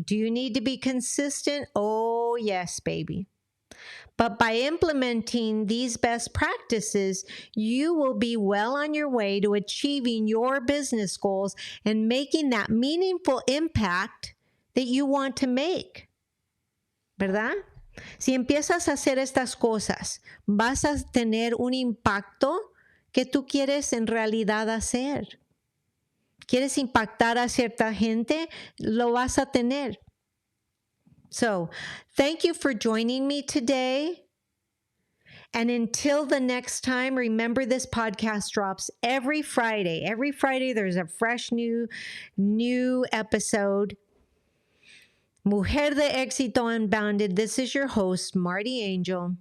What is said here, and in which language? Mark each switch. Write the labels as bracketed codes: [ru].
[en] Do you need to be consistent? Oh, yes, baby. But by implementing these best practices, you will be well on your way to achieving your business goals and making that meaningful impact that you want to make. [es] ¿Verdad? Si empiezas a hacer estas cosas, vas a tener un impacto que tú quieres en realidad hacer. ¿Quieres impactar a cierta gente? Lo vas a tener. [en] So thank you for joining me today. And until the next time, remember this podcast drops every Friday. Every Friday, there's a fresh new episode. Mujer de Éxito Unbounded. This is your host, Marti Angel.